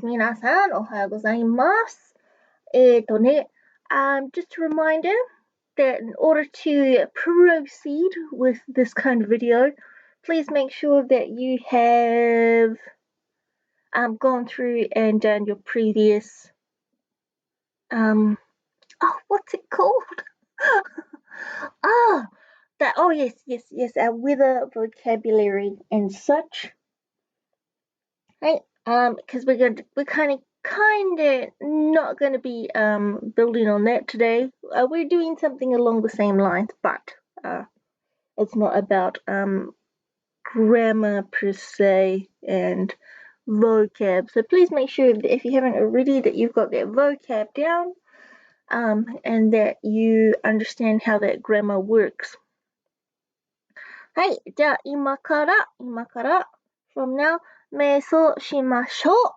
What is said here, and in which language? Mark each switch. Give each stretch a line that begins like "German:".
Japanese: 皆さん、おはようございます。
English: just a reminder that in order to proceed with this kind of video, please make sure that you have gone through and done your previous what's it called? Yes, our weather vocabulary and such. Right? Because we're kind of not gonna be building on that today. We're doing something along the same lines, but it's not about grammar per se and vocab. So please make sure that if you haven't already that you've got that vocab down, and that you understand how that grammar works.
Japanese: はい、じゃあ今から
English: from now
Japanese: 瞑想しましょう。